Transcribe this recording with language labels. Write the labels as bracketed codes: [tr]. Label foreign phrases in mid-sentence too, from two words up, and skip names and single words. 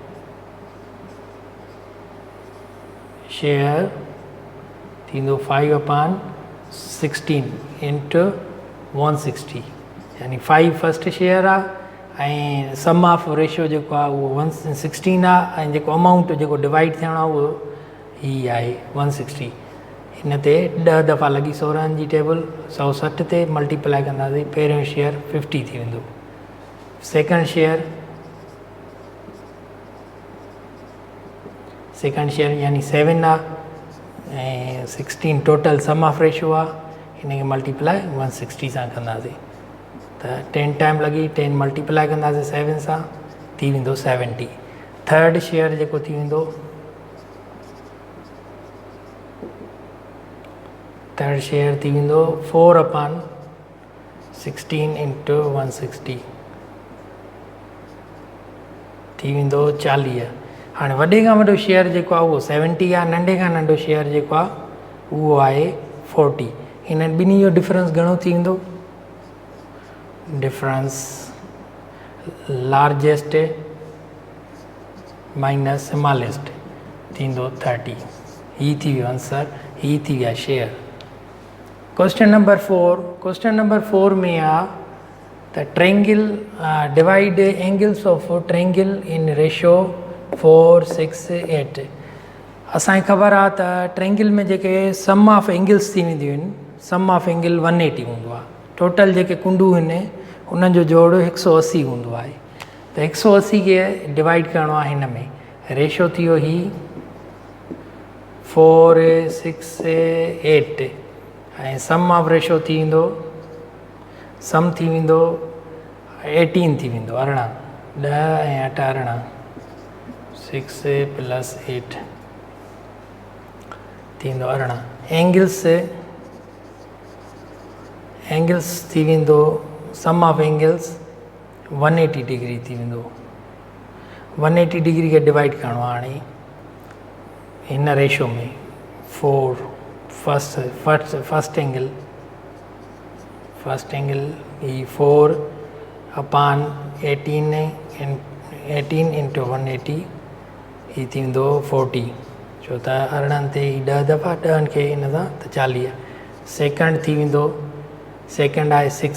[sd] थींदो 5/16 × 160 यानी 5 [en] first share [sd] आहे ऐं [en] sum of ratio [sd] जेको आहे उहो 116 आहे ऐं जेको अमाउंट जेको डिवाइड थियणो आहे उहो ही आहे 160 हिन ते 10 दफ़ा लॻी 16 जी टेबल 160 ते मल्टीप्लाई कंदासीं पहिरियों शेयर 50 थी वेंदो सेकेंड शेयर यानी 7 आहे ऐं 16 [en] total sum of ratio [sd] आहे हिन खे मल्टीप्लाई 160 सां कंदासीं त 10 टाइम लॻी 10 मल्टीप्लाई कंदासीं 7 सां थी वेंदो 70। [en] third share [sd] जेको थी वेंदो 4/16 × 160 थी वेंदो 40। हाणे वॾे खां वॾो शेयर जेको आहे उहो 70 आहे नंढे खां नंढो शेयर जेको आहे उहो आहे 40 हिन ॿिन्ही जो डिफरेंस घणो थी वेंदो [en] difference largest minus smallest [sd] थींदो 30 ही थी वियो आंसर ही थी विया शेयर। [en] question number 4 [sd] में आहे त [en] triangle divide angles of triangle in ratio 4 6 8 [sd] असांखे ख़बर आहे त ट्रायंगल में जेके [en] sum of angles [sd] थी वेंदियूं आहिनि [en] sum of angle 180 [sd] हूंदो आहे टोटल जेके कुंडू आहिनि उन्हनि जो जोड़ 180 हूंदो आहे त 180 खे डिवाइड करिणो आहे हिन में रेशो थी वियो ही 4 6 8 ऐं [en] sum of ratio [sd] थी वेंदो सम थी वेंदो 18 थी वेंदो 18 10 ऐं 8 18 6 + 8 थींदो 18 एंगल्स थी वेंदो [en] sum of angles 180 degree [sd] थी वेंदो 180 डिग्री खे डिवाइड करिणो आहे हाणे हिन रेशो में 4 [en] first angle [sd] ही 4/18 × 180 ही थी वेंदो 40 छो त 18 ते 10 दफ़ा 10 खे हिन सां त 40 सेकेंड थी वेंदो सेकेंड आहे